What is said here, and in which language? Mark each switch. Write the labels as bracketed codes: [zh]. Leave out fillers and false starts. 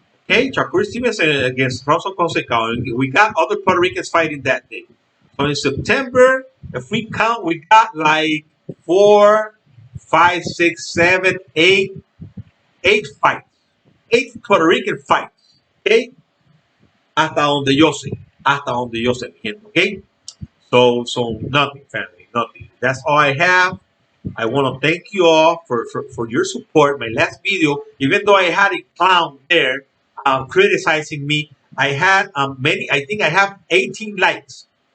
[en] Okay, Shakur Stevenson against Robson Fonseca. We got other Puerto Ricans fighting that day. So in September, if we count, we got like 4, 5, 6, 7, 8 fights. 8 Puerto Rican fights. Okay? [es] Hasta donde yo sé, mi gente. [en] Okay? So nothing, family, nothing. That's all I have. I want to thank you all for your support. My last video, even though I had a clown there criticizing me, I had I think I have 18 likes.